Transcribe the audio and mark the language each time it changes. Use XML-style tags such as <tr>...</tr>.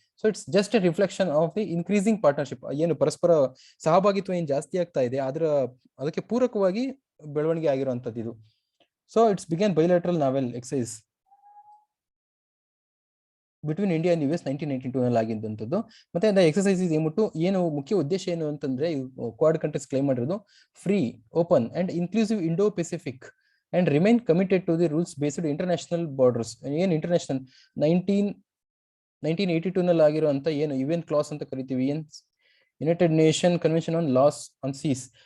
<en>So it's just a reflection of the increasing partnership.</en> <kn>ಏನು ಪರಸ್ಪರ ಸಹಭಾಗಿತ್ವ ಏನು ಜಾಸ್ತಿ ಆಗ್ತಾ ಇದೆ ಅದಕ್ಕೆ ಪೂರಕವಾಗಿ ಬೆಳವಣಿಗೆ ಆಗಿರುವಂತದ್ದು ಇದು.</kn> <en>So it's began bilateral naval exercise between India and US</en> <kn>1992 ನಲ್ಲಿ ಆಗಿದ್ದಂಥದ್ದು. ಮತ್ತೆ ಎಕ್ಸರ್ಸೈಸ್ ಏನು ಮುಖ್ಯ ಉದ್ದೇಶ ಏನು ಅಂತಂದ್ರೆ ಕ್ವಾಡ್ ಕಂಟ್ರೀಸ್ ಕ್ಲೈಮ್ ಮಾಡಿರೋದು</kn> <en>Free, open and inclusive Indo Pacific and remain committed to the rules based international borders.</en> <kn>ಏನು ಇಂಟರ್ನ್ಯಾಷನಲ್ 1982 ನಲ್ಲಿ ಆಗಿರುವಂತ ಏನು UN ಕ್ಲಾಸ್ ಅಂತ ಕರಿತೀವಿ, United nation convention on loss on seize,</kn>